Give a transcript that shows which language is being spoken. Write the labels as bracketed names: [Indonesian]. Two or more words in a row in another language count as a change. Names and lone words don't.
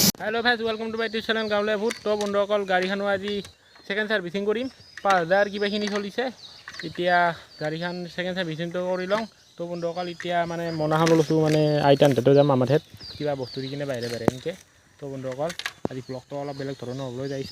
[English] Hello friends welcome to my YouTube channel गाँवले भूत। [Assamese] तो बंधुসকল গাড়ীখনো আজি [English] second servicing [Assamese] কৰিম 5000 কিবাখিনি চলিছে। এতিয়া গাড়ীখন [English] second servicingটো [Assamese] কৰি লওঁ। তো বন্ধুসকল এতিয়া মানে মনাখন লৈছোঁ মানে আইতানতে যাম আমাৰ ঠাইত কিবা বস্তু দি কিনে বাহিৰে এনেকৈ। তো বন্ধুসকল আজি ব্লগটো অলপ বেলেগ ধৰণৰ হ'বলৈ যাইছে।